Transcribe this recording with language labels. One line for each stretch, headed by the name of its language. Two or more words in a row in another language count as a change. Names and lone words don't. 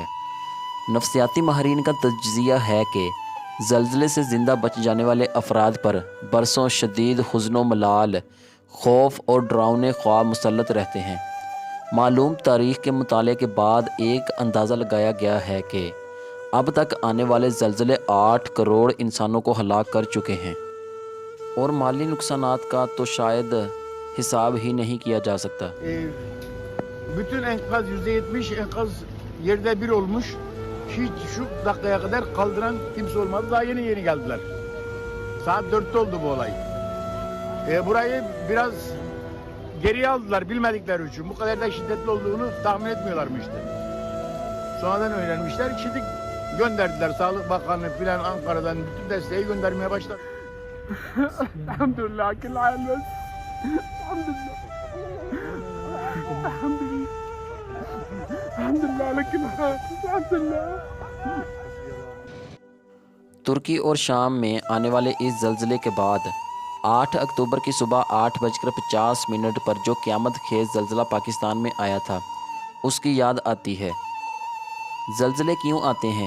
Urdu: نفسیاتی ماہرین کا تجزیہ ہے کہ زلزلے سے زندہ بچ جانے والے افراد پر برسوں شدید حزن ملال، خوف اور ڈراؤنے خواب مسلط رہتے ہیں. معلوم تاریخ کے مطالعے کے بعد ایک اندازہ لگایا گیا ہے کہ اب تک آنے والے زلزلے 8 کروڑ انسانوں کو ہلاک کر چکے ہیں اور مالی نقصانات کا تو شاید حساب ہی نہیں کیا جا سکتا.
Turkish: Bütün enkaz %70 enkaz yerde bir olmuş. Hiç şu dakikaya kadar kaldıran kimse olmadı. Daha yeni geldiler. Saat 4'te oldu bu olay. Burayı biraz geriye aldılar bilmedikleri için. Bu kadar da şiddetli olduğunu tahmin etmiyorlarmıştı. Sonradan öğrenmişler. Şimdi gönderdiler. Sağlık Bakanı filan Ankara'dan bütün desteği göndermeye başladı. Elhamdülillah. Kil hayal. Elhamdülillah. Elhamdülillah. Elhamdülillah. Elhamdülillah.
Urdu: ترکی اور شام میں آنے والے اس زلزلے کے بعد 8 اکتوبر کی صبح 8:50 پر جو قیامت خیز زلزلہ پاکستان میں آیا تھا، اس کی یاد آتی ہے. زلزلے کیوں آتے ہیں?